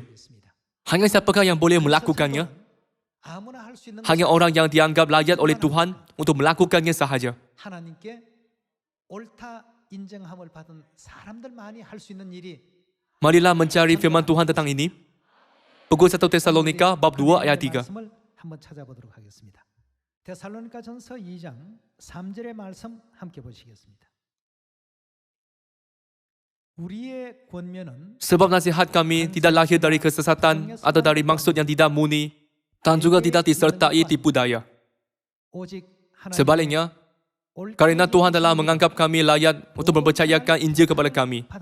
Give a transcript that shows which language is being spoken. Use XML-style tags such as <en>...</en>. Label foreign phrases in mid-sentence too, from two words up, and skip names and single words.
<ms>Hanya siapakah yang boleh melakukannya? Hanya orang yang dianggap layak oleh Tuhan untuk melakukannya sahaja. Marilah mencari firman Tuhan tentang ini. Buku 1 Tesalonika bab 2 ayat 3.</ms> <ko>데살로니가전서 2장 3절의 말씀 함께 보시겠습니다.</ko> <ms>Sebab nasihat kami tidak lahir dari kesesatan atau dari maksud yang tidak murni dan juga tidak disertai tipu daya. Sebaliknya, karena Tuhan telah menganggap kami layak untuk mempercayakan Injil kepada kami.</ms>